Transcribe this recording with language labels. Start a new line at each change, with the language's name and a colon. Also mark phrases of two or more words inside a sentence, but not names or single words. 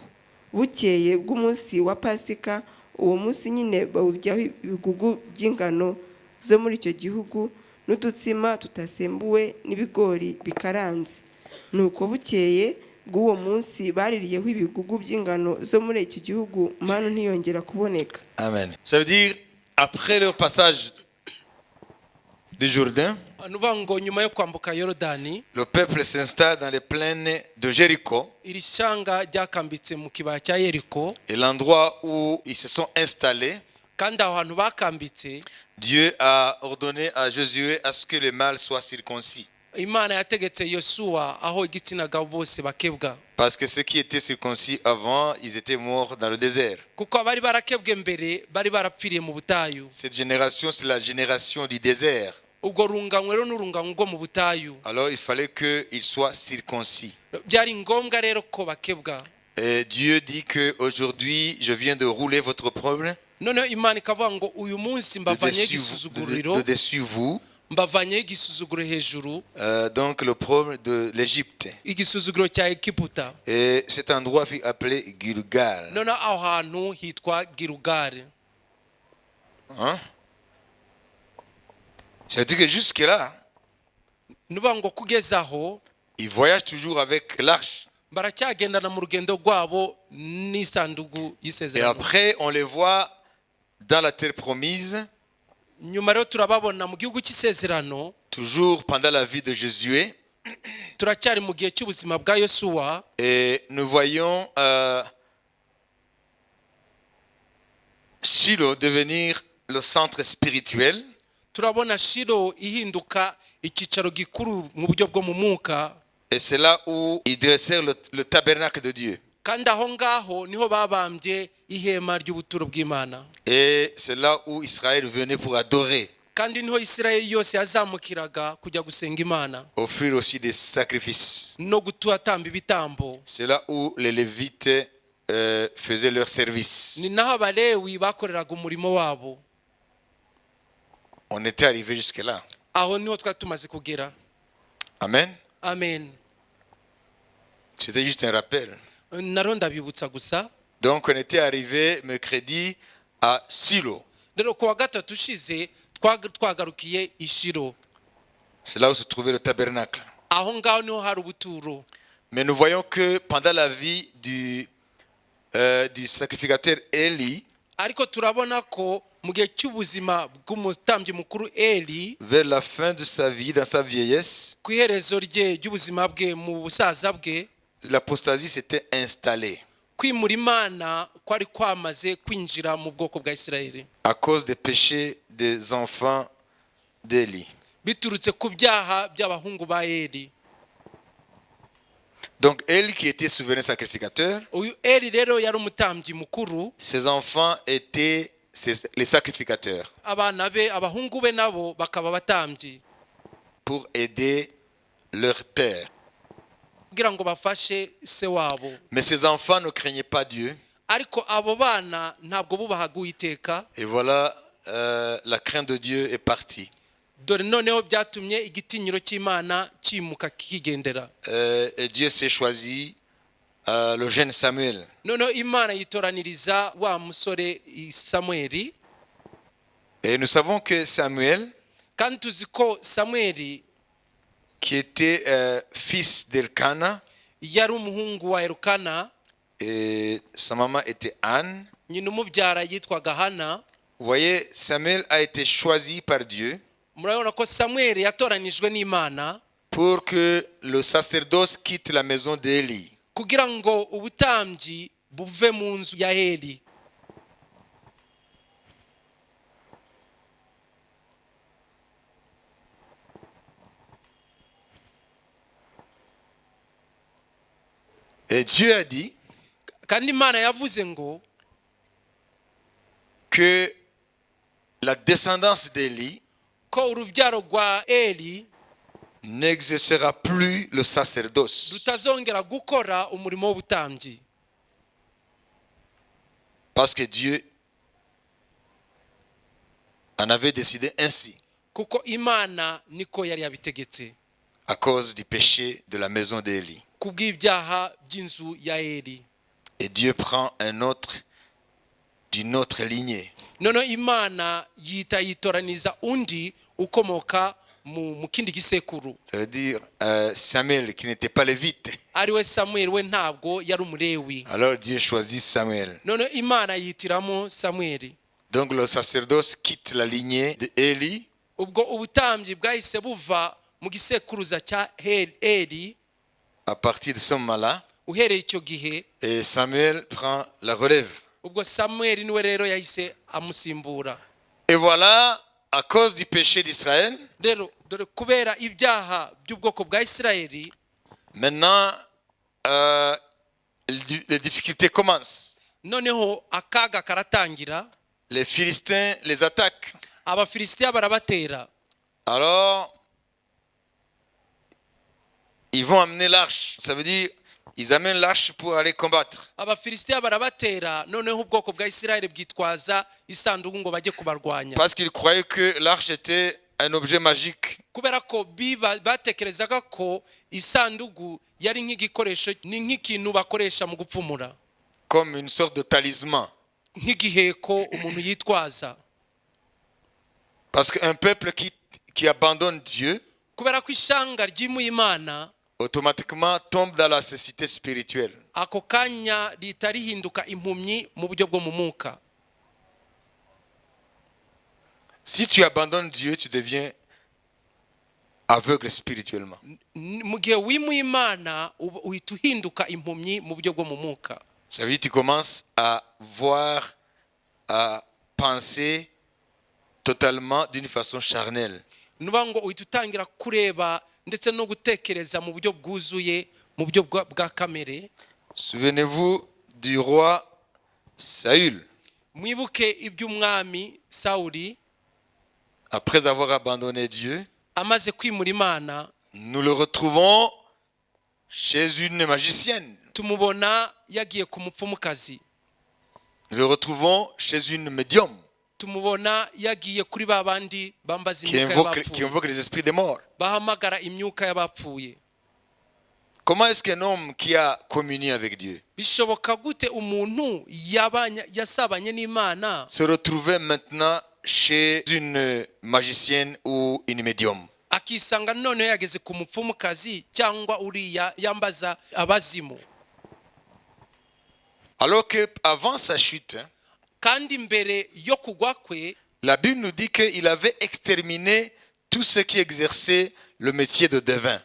Kinyarwanda: Bukeye bw'umunsi wa Pasika, uwo munsi nyine bawuryaho ibigugu by'ingano zo muri icyo gihugu n'udutsima tutasembuwe n'ibigori bikaranze. Nuko bukeye bw'uwo munsi baririyeho ibigugu by'ingano zo muri icyo gihugu, manu ntiyongera kuboneka. Amen.
French: Ça veut dire, après leur passage du Jourdain,
Kinyarwanda: nyuma yo kwambuka Yorodani,
French: le peuple s'installe dans les plaines de Jéricho.
Kinyarwanda: iri shanga ryakambitse mu kibaya cya Yeriko,
French: Et l'endroit où ils se sont installés,
Kinyarwanda: kandi aho hantu bakambitse
French: Dieu a ordonné à Josué à ce que les mâles soient circoncis.
Kinyarwanda: Imana yategetse Yosuwa aho igitsina gabo bose bakebwa,
French: Parce que ceux qui étaient circoncis avant, ils étaient morts dans le désert.
Kinyarwanda: kuko bari barakebwe mbere bari barapfiriye mu butayu.
French: Cette génération, c'est la génération du désert.
Kinyarwanda: Ubwo runganywe rero n'urunganywe rwo mu butayu.
French: Alors il fallait qu'ils soient circoncis.
Kinyarwanda: Byari ngombwa rero ko bakebwa.
French: Et Dieu dit qu'aujourd'hui, je viens de rouler votre problème
Kinyarwanda: None Imana ikavuga ngo uyu munsi mbavanye igisuzuguriro,
French: de dessus vous.
Kinyarwanda: mbavanye igisuzuguro hejuru,
French: Donc le problème de l'Égypte.
Kinyarwanda: igisuzuguro cya Egiputa.
French: Et cet endroit fut appelé Gilgal.
Kinyarwanda: None aho hantu hitwa Gilugali.
French: Hein? Ça veut dire que jusque-là,
Kinyarwanda: Nuvuga ngo kugeza aho
French: ils voyagent toujours avec l'arche.
Kinyarwanda: baracyagendana mu rugendo rwabo n'isanduku
French: Et
Kinyarwanda: y'isezerano.
French: après, on les voit dans la terre promise,
Kinyarwanda: Nyuma rero turababona mu gihugu cy'isezerano,
French: toujours pendant la vie de Josué.
Kinyarwanda: turacyari mu gihe cy'ubuzima bwa Yosuwa.
French: Et nous voyons Shilo devenir le centre spirituel.
Kinyarwanda: Turabona Shilo ihinduka icyicaro gikuru mu buryo bwo mu mwuka,
French: Et c'est là où ils dressèrent le tabernacle de Dieu.
Kinyarwanda: kandi aho ngaho niho babambye ihema ry'ubuturo bw'Imana,
French: Et c'est là où Israël venait pour adorer,
Kinyarwanda: kandi niho Isirayeli yose yazamukiraga kujya gusenga Imana
French: offrir aussi des sacrifices.
Kinyarwanda: no gutuatamba ibitambo.
French: C'est là où les Lévites faisaient leur service.
Kinyarwanda: Ni naho Abalewi bakoreraga umurimo wabo.
French: On était arrivé jusque-là.
Kinyarwanda: Aho niho twari tumaze kugera. Amen. Amen.
French: C'était juste un rappel.
Kinyarwanda: Naro ndabibutsa gusa.
French: Donc on était arrivé mercredi à Silo.
Kinyarwanda: rero ku wa gatatu ushize twagarukiye i Shilo,
French: C'est là où se trouvait le tabernacle.
Kinyarwanda: aho ngaho niho hari ubuturo.
French: Mais nous voyons que pendant la vie du sacrificateur Élie,
Kinyarwanda: ariko turabona ko mu gihe cy'ubuzima bw'umutambyi mukuru Eli,
French: vers la fin de sa vie, dans sa vieillesse,
Kinyarwanda: ku iherezo rye ry'ubuzima bwe mu busaza bwe,
French: l'apostasie s'était installée
Kinyarwanda: kwimura Imana kwari kwamaze kwinjira mu bwoko bwa Isirayeli
French: à cause des péchés des enfants d'Élie.
Kinyarwanda: biturutse ku byaha by'abahungu ba Eli.
French: Donc Élie qui était souverain sacrificateur,
Kinyarwanda: Uyu Eli rero yari umutambyi mukuru,
French: ses enfants étaient les sacrificateurs
Kinyarwanda: abana be abahungu be nabo bakaba abatambyi
French: pour aider leur père.
Kinyarwanda: kugira ngo bafashe se wabo.
French: Mais ces enfants ne craignaient pas Dieu.
Kinyarwanda: Ariko abo bana ntabwo bubahaga Uwiteka.
French: Et voilà, la crainte de Dieu est partie.
Kinyarwanda: Dore noneho byatumye igitinyiro cy'Imana kimuka kigendera.
French: Et Dieu s'est choisi le jeune Samuel.
Kinyarwanda: Noneho Imana yitoraniriza wa musore Samueli.
French: Et nous savons que Samuel,
Kinyarwanda: kandi tuzi ko Samueli
French: qui était fils d'Elkana,
Kinyarwanda: yari umuhungu wa Elkana,
French: et sa maman était Anne.
Kinyarwanda: nyina umubyara yitwaga Hana.
French: Vous voyez, Samuel a été choisi par Dieu
Kinyarwanda: Murabona ko Samueli yatoranijwe n'Imana
French: pour que le sacerdoce quitte la maison d'Élie.
Kinyarwanda: kugira ngo ubutambyi buve mu nzu ya Eli.
French: Et Dieu a dit
Kinyarwanda: kandi Imana yavuze ngo
French: que la descendance d'Élie
Kinyarwanda: ko urubyaro rwa Eli
French: n'exercera plus le sacerdoce.
Kinyarwanda: rutazongera gukora umurimo w'ubutambyi,
French: Parce que Dieu en avait décidé ainsi,
Kinyarwanda: kuko Imana niko yari yabitegetse
French: à cause du péché de la maison d'Élie.
Kinyarwanda: kubw'ibyaha by'inzu ya Eli.
French: Et Dieu prend un autre d'une autre lignée.
Kinyarwanda: Noneho Imana yitoraniza undi ukomoka mu kindi gisekuru.
French: Ça veut dire Samuel qui n'était pas lévite.
Kinyarwanda: Ariwe Samuel, we ntabwo yari umulewi.
French: Alors Dieu choisit Samuel.
Kinyarwanda: Noneho Imana yitiramo Samueli.
French: Donc le sacerdoce quitte la lignée d'Élie
Kinyarwanda: Ubwo ubutambyi bwahise buva mu gisekuruza cya Eli.
French: à partir de ce moment-là.
Kinyarwanda: Uhereye icyo gihe,
French: Et Samuel prend la relève.
Kinyarwanda: ubwo Samueli niwe rero yahise amusimbura.
French: Et voilà, à cause du péché d'Israël,
Kinyarwanda: Rero dore kubera ibyaha by'ubwoko bwa Isirayeli,
French: maintenant les difficultés commencent.
Kinyarwanda: noneho akaga karatangira.
French: Les Philistins les attaquent.
Kinyarwanda: Abafilisitiya barabatera.
French: Alors, ils vont amener l'arche. Ça veut dire, ils amènent l'arche pour aller combattre.
Kinyarwanda: Abafilisitiya barabatera, noneho ubwoko bwa Isirayeli bwitwaza isanduku ngo bajye kubarwanya.
French: Parce qu'ils croyaient que l'arche était un objet magique.
Kinyarwanda: Kubera ko batekerezaga ko isanduku yari nk'igikoresho, ni nk'ikintu bakoresha mu gupfumura,
French: Comme une sorte de talisman.
Kinyarwanda: nk'igiheko umuntu yitwaza.
French: Parce qu'un peuple qui abandonne Dieu,
Kinyarwanda: Kubera ko ishanga ryimuye Imana,
French: automatiquement tombe dans la cécité spirituelle.
Kinyarwanda: ako kanya rihita rihinduka impumyi mu buryo bwo mu mwuka.
French: Si tu abandonnes Dieu, tu deviens aveugle spirituellement.
Kinyarwanda: Mu gihe wimuye Imana uhita uhinduka impumyi mu buryo bwo mu mwuka.
French: Ça veut dire que tu commences à voir, à penser totalement d'une façon charnelle.
Kinyarwanda: Nuba ngo uhita utangira kureba ndetse no gutekereza mu buryo bwuzuye, mu buryo bwa kamere.
French: Souvenez-vous du roi Saül.
Kinyarwanda: Mwibuke iby'umwami Sawuli
French: Après avoir abandonné Dieu,
Kinyarwanda: amaze kwimura Imana,
French: nous le retrouvons chez une magicienne.
Kinyarwanda: tumubona yagiye ku mupfumukazi.
French: Nous le retrouvons chez une médium
Kinyarwanda: Tumubona yagiye kuri babandi bambaza
French: qui
Kinyarwanda: imyuka
French: invoque
Kinyarwanda: y'abapfuye,
French: les esprits des morts.
Kinyarwanda: bahamagara imyuka y'abapfuye.
French: Comment est-ce qu'un homme qui a communié avec Dieu
Kinyarwanda: bishoboka gute umuntu yasabanye n'Imana
French: se retrouvait maintenant chez une magicienne ou une médium?
Kinyarwanda: akisanga none yageze ku mupfumukazi cyangwa uriya yambaza abazimu?
French: Alors que avant sa chute,
Kinyarwanda: kandi mbere yo kugwa kwe
French: la Bible nous dit qu'il avait exterminé tous ceux qui exerçaient le métier de devin.